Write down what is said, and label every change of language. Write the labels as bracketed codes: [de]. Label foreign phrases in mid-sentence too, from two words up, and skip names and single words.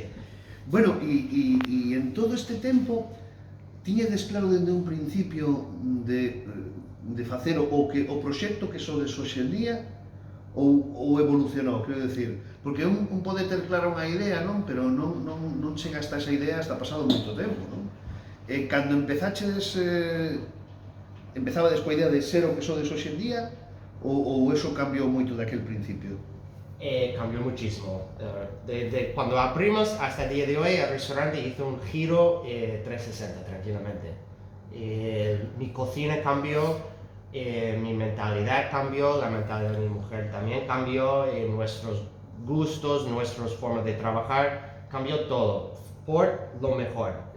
[gl] Bueno, e en todo este tempo, tiñedes claro dende un principio de facer o proxecto que sodes hoxe en día ou evolucionou, quero decir, porque un pode ter clara unha idea, non? Pero non chega hasta esa idea hasta pasado moito tempo, non? E cando empezaches, empezabades coa idea de ser o que sodes hoxe en día ou eso cambiou moito daquel principio? [es] Cambió muchísimo. Desde cuando abrimos hasta el día de hoy, el restaurante hizo un giro 360 tranquilamente. Mi cocina cambió, mi mentalidad cambió, la mentalidad de mi mujer también cambió, nuestros gustos, nuestras formas de trabajar, cambió todo por lo mejor.